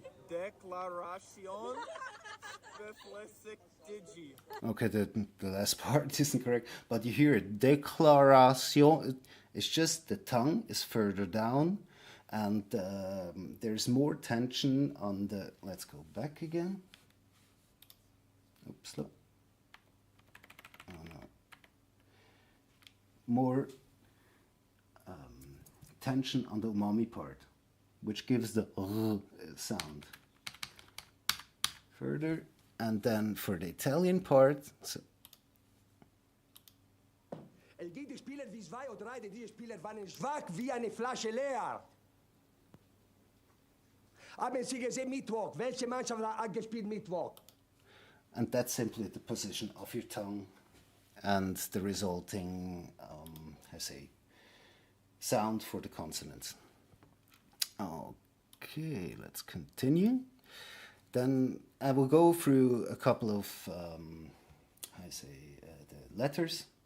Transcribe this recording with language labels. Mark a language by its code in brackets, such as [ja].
[de] Deklaration bepflichtige. [en] Okay, the last part isn't correct, but you hear it. Deklaration. It's just the tongue is further down, and there's more tension on the. Let's go back again. Oops, look. Oh no. More tension on the umami part, which gives the sound. Further, and then for the Italian part. So, [de] LG, die Spieler wie 2 oder 3, die Spieler waren schwach wie eine Flasche leer. Haben Sie gesehen Mittwoch? Welche Mannschaft hat gespielt Mittwoch? [en] and that's simply the position of your tongue and the resulting, I say, sound for the consonants. Okay, let's continue. Then I will go through a couple of, the letters.